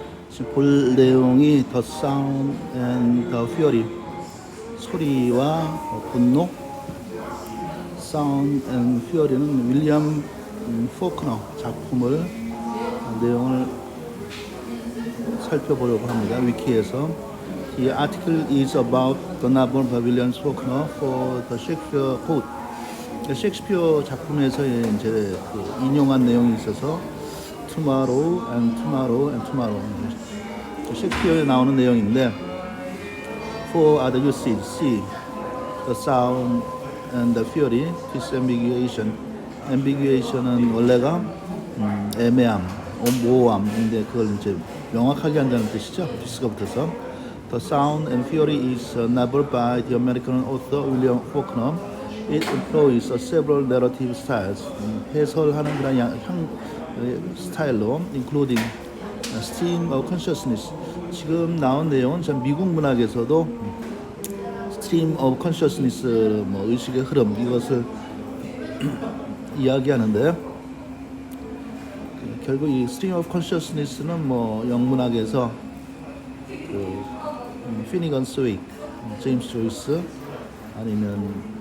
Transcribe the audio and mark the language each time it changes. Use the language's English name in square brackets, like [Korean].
[Korean] 지금 볼 내용이 The Sound and the Fury, 소리와 분노. Sound and Fury는 윌리엄 포크너 작품을 내용을 살펴보려고 합니다. 위키에서. [English] The article is about the novel by William Faulkner for the Shakespeare Code. [Korean] 셰익스피어 작품에서 이제 그 인용한 내용이 있어서 [English] Tomorrow and Tomorrow and Tomorrow. [Korean] 셰익스피어에 나오는 내용인데 [English] For other uses, see the sound and the fury, disambiguation. [Korean] ambiguation은 원래가 애매함, 모호함인데 그걸 이제 명확하게 한다는 뜻이죠. 디스가 붙어서. [English] The Sound and Fury is a novel by the American author William Faulkner. It employs several narrative styles. [Korean] 해설하는 그런 스타일로, [English] including stream of consciousness. [Korean] 지금 나온 내용은 전 미국 문학에서도 stream of consciousness, 뭐 의식의 흐름 이것을 이야기하는데 결국 이 stream of consciousness는 뭐 영문학에서 그 피니건 스웨이크, 제임스 조이스 아니면